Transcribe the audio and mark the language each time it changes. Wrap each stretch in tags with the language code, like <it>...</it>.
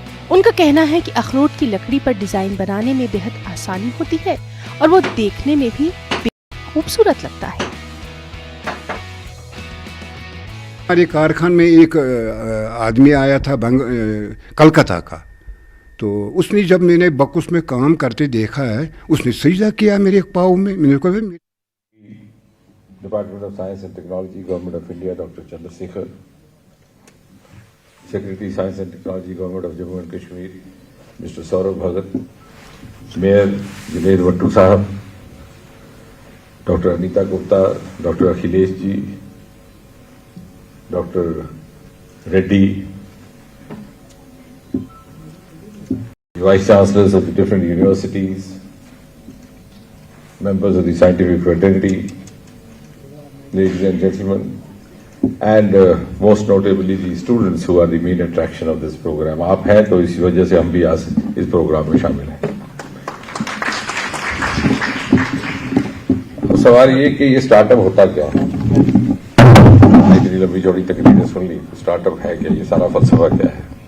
<hi>उनका कहना है कि अखरोट की लकड़ी पर डिजाइन बनाने में बेहद आसानी होती है और वो देखने में भी खूबसूरत लगता है। हमारे कारखाने में एक आदमी आया था कलकत्ता का, तो उसने जब मैंने बकुस में काम करते देखा है, उसने सजदा किया मेरे पाँव में। मैंने कहा</hi> <en>Department of Science and Technology, Government of India, Dr. Chandrasekhar, Secretary Science and Technology, Government of Jammu and Kashmir, Mr. Saurabh Bhagat, Mayor Junaid Wattu Sahab, Dr. Anita Gupta, Dr. Akhilesh Ji, Dr. Reddy, Vice Chancellors of the different universities, members of the scientific fraternity, ladies and gentlemen, and most notably the students who are the main attraction of this program.</en> <hi>आप हैं तो इसी वजह से हम भी आज इस प्रोग्राम में शामिल हैं। सवाल ये कि ये स्टार्टअप होता क्या है। इतनी लंबी चौड़ी तकरीरें सुन ली, स्टार्टअप है क्या, ये सारा फलसफा क्या है।</hi>